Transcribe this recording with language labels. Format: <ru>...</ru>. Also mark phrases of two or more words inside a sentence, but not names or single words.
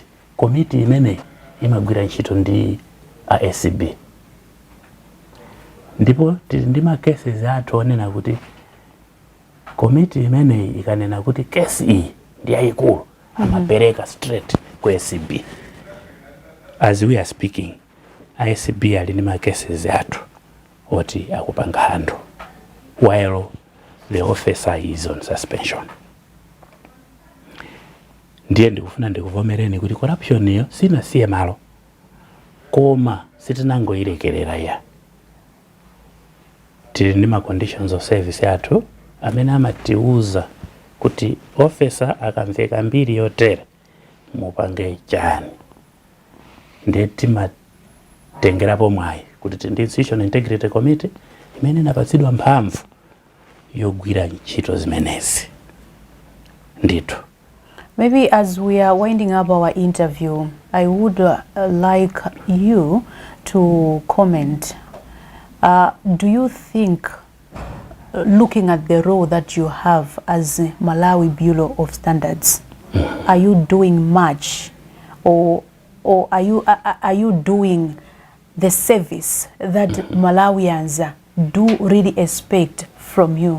<ny>Committee imeneyi imagwira ntchito ndi ASB. Ndipo tili ndi ma cases athu onena kuti committee imeneyi ikanena kuti case iyi ndi yayikulu amapereka straight ku ASB.</ny> <en>As we are speaking,</en> <ny>ASB ali ndi ma cases athu oti akupanga handle</ny> <en>while the officer is on suspension.</en> <ny>Ndiye ndikufuna ndikuvomereni kuti corruption iyo sinasiye malo, koma sitinangoyilekerera ya. Tili ndi ma</ny> <en>conditions of service</en> <ny>athu amene amatiuza kuti officer akamveka mbiri yotere mupange chani. Ndiye timatengerapo mwayi kuti ndi Institutional Integrity Committee imene inapatsidwa mphamvu yogwira ntchito zimenezi. Ndithu.</ny> <en>Maybe as we are winding up our interview, I would like you to comment. Do you think, looking at the role that you have as Malawi Bureau of Standards, are you doing much, or are you doing the service that Malawians do really expect from you?</en>